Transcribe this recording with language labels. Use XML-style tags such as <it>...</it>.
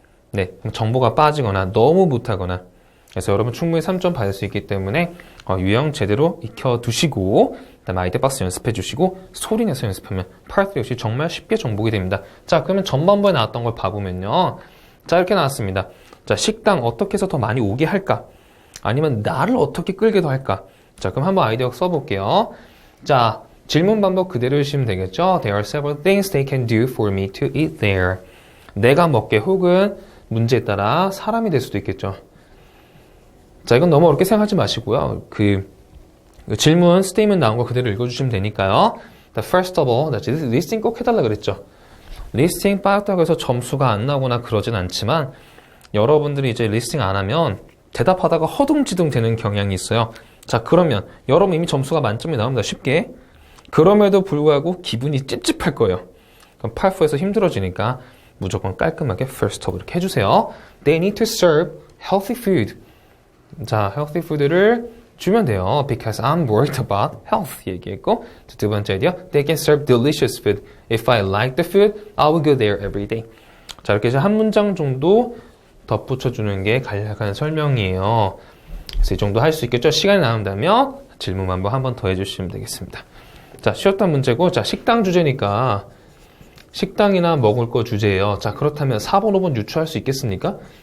<ko>네, 정보가 빠지거나 너무 못하거나. 그래서 여러분 충분히 3점 받을 수 있기 때문에 유형 제대로 익혀두시고 그다음에 아이디어 박스 연습해 주시고 소리 내서 연습하면 Part 3 역시 정말 쉽게 정복이 됩니다. 자, 그러면 전반부에 나왔던 걸 봐보면요. 자, 이렇게 나왔습니다. 자, 식당 어떻게 해서 더 많이 오게 할까? 아니면 나를 어떻게 끌게 더 할까? 자, 그럼 한번 아이디어 써볼게요. 자, 질문 반복 그대로 해주시면 되겠죠?</ko> <en>There are several things they can do for me to eat there.</en> <ko>내가 먹게 혹은 문제에 따라 사람이 될 수도 있겠죠. 자, 이건 너무 어렵게 생각하지 마시고요. 그 질문, 스테이트먼트 나온 거 그대로 읽어주시면 되니까요.</ko> <en>First of all,</en> <ko>리스팅 꼭 해달라 그랬죠. 리스팅 빠졌다고 해서 점수가 안 나오거나 그러진 않지만 여러분들이 이제 리스팅 안 하면 대답하다가 허둥지둥 되는 경향이 있어요. 자, 그러면 여러분 이미 점수가 만점이 나옵니다. 쉽게. 그럼에도 불구하고 기분이 찝찝할 거예요. 그럼 팔4에서 힘들어지니까 무조건 깔끔하게</ko> <en>first of</en> <ko>이렇게 해주세요.</ko> <en>They need to serve healthy food.</en> <ko>자,</ko> <en>healthy food</en> <ko>를 주면 돼요.</ko> <en>Because I'm worried about health</en> <ko>얘기했고, 두 번째 아이디어,</ko> <en>they can serve delicious food. If I like the food, I will go there every day.</en> <ko>자, 이렇게 해서 한 문장 정도 덧붙여주는 게 간략한 설명이에요. 그래서 이 정도 할 수 있겠죠? 시간이 남는다면 질문 한번 더 해주시면 되겠습니다. 자, 쉬웠던 문제고, 자, 식당 주제니까 식당이나 먹을 거 주제예요. 자, 그렇다면 4번, 5번 유추할 수 있겠습니까?</ko>